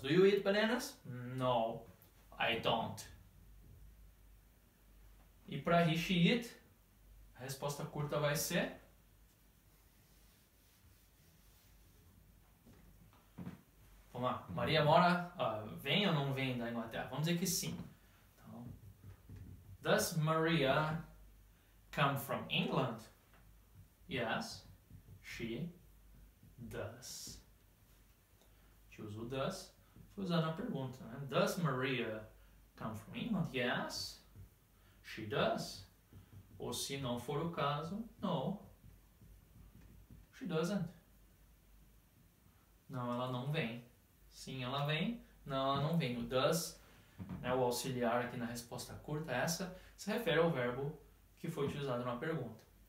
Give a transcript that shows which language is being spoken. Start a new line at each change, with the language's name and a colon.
English: Do you eat bananas? No, I don't.
Portuguese: E para he, she, it, a resposta curta vai ser vamos lá. Maria mora, vem ou não vem da Inglaterra? Vamos dizer que sim.
English: Então, does Maria come from England? Yes, she does.
Portuguese: A gente usa o does, foi usado na pergunta, né?
English: Does Maria come from England? Yes, she does.
Portuguese: Ou se não for o caso,
English: no, she doesn't.
Portuguese: Não, ela não vem. Sim, ela vem. Não, ela não vem. O does, né, o auxiliar aqui na resposta curta, essa se refere ao verbo que foi utilizado na pergunta.